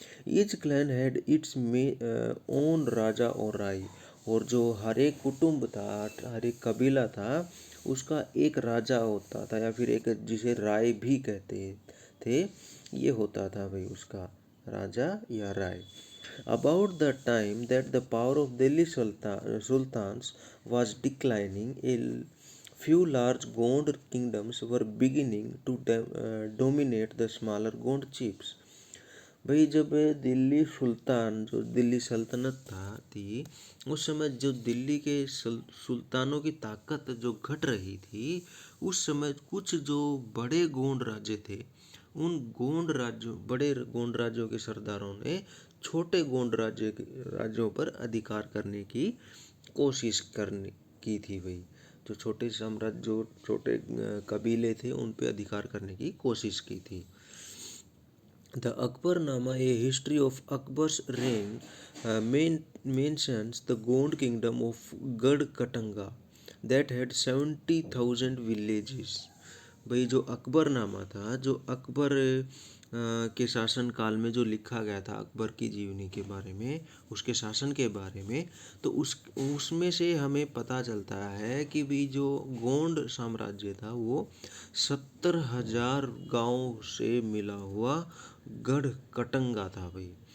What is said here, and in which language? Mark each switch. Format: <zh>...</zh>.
<en>each clan had its own raja</en> <hi>और राई, और जो हर एक कुटुंब था, हर एक कबीला था, उसका एक राजा होता था या फिर एक जिसे राय भी कहते थे, ये होता था भाई उसका राजा या राय।</hi> <en>About the time that the power of Delhi sultans was declining, a few large Gond kingdoms were beginning to dominate the smaller Gond chiefs.</en> <hi>भाई जब दिल्ली सुल्तान जो दिल्ली सल्तनत थी, उस समय जो दिल्ली के सुल्तानों की ताकत जो घट रही थी, उस समय कुछ जो बड़े गोंड राज्य थे, उन गोंड राज्यों बड़े गोंड राज्यों के सरदारों ने छोटे गोंड राज्यों पर अधिकार करने की कोशिश करने की थी भाई। जो छोटे साम्राज्य जो छोटे कबीले थे उन पे अधिकार करने की कोशिश की थी।</hi> <en>The Akbarnama, a history of Akbar's reign, mentions the Gond kingdom of Gad Katanga that had 70,000 villages.</en> <hi>भाई जो अकबरनामा था, जो अकबर के शासन काल में जो लिखा गया था अकबर की जीवनी के बारे में, उसके शासन के बारे में, तो उसमें से हमें पता चलता है कि भी जो गोंड साम्राज्य था वो 70,000 गाँव से मिला हुआ गढ़ कटंगा था भाई।</hi>